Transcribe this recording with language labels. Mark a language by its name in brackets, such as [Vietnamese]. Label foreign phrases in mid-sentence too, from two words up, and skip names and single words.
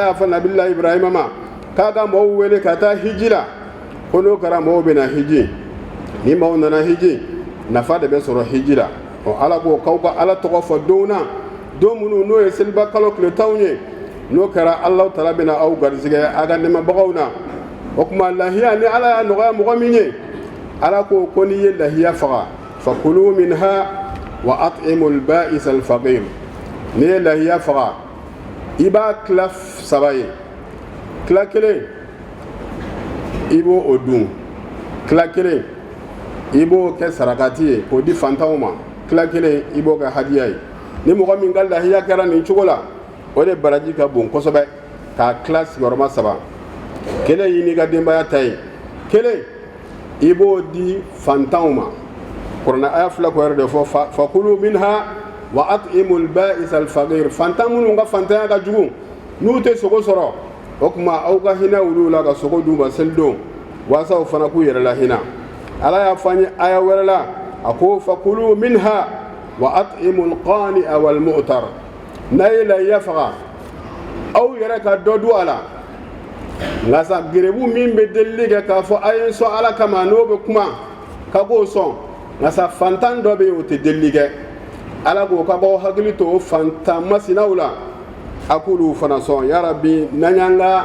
[Bambara] y'a fɔ nabila Ibrahima ma k'a ka mɔgɔw wele ka taa hiji la ko n'o kɛra mɔgɔw bɛ na hiji ni mɔgɔw nana hiji nafa de bɛ sɔrɔ hiji la ala ko k'aw ka ala tɔgɔ fɔ don na don minnu n'o ye selibakalo tile 10 ye n'o kɛra Alahu Taala bɛna aw garisɛgɛ a ka nɛɛmabagaw na o tuma lahiya ni ala y'a nɔgɔya mɔgɔ min ye ala ko n'i ye lahiya faga [Arabic] فكلوا منها وأطعموا البائس الفقير [Bambara] n'i ye lahiya faga i b'a tila 3 ye tila 1 i b'o o dun tila 1 i b'o kɛ sarakati ye k'o di fantanw ma tila 1 i b'o kɛ hadiya ye ni mɔgɔ min ka lahiya kɛra nin cogo la o de baraji ka bon kosɛbɛ k'a tila sigiyɔrɔma 3 1 y'i n'i ka denbaya ta ye 1 i b'o di fantanw ma kuranɛ aya 2 ko yɛrɛ de fɔ [Arabic] فكلوا منها وأطعموا البائس الفقير [Bambara] fantan minnu ka fantanya ka jugu n'u tɛ sogo sɔrɔ o tuma aw ka hinɛ olu la ka sogo d'u ma selidon walasa o fana k'u yɛrɛ la hinɛ ala y'a fɔ an ye aya wɛrɛ la a ko [Arabic] فكلوا منها وأطعموا القانع والمعتر [Bambara] n'a ye lahiya faga aw yɛrɛ ka dɔ dun a la nka sa gerebu min bɛ delili kɛ k'a fɔ a ye n sɔn ala kama n'o bɛ kuma ka k'o sɔn nka sa fantan dɔ bɛ yen o tɛ delili kɛ ala ko ka b'aw hakili to o fantan masinaw la a k'olu fana sɔn yarabi n'an y'an ka